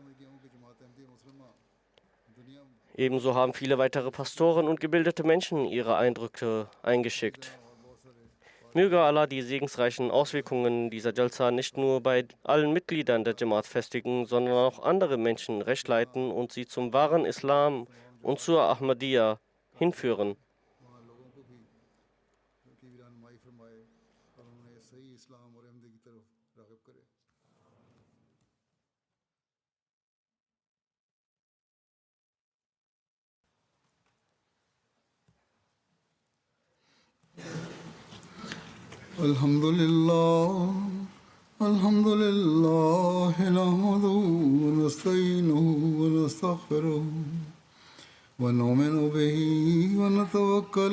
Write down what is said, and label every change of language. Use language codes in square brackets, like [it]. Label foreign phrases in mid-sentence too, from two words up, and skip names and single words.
[de] Ebenso haben viele weitere Pastoren und gebildete Menschen ihre Eindrücke eingeschickt. Möge Allah die segensreichen Auswirkungen dieser Jalsa nicht nur bei allen Mitgliedern der Jamaat festigen, sondern auch andere Menschen recht leiten und sie zum wahren Islam und zur Ahmadiyya hinführen. [ur] وہاں لوگوں کو بھی کی بھی رہنمائی فرمائے اور انہیں صحیح اسلام اور احمدی کی طرف راغب کرے. [ar] الحمد لله الحمد لله نحمده ونستعينه ونستغفره ونؤمن به ونتوكل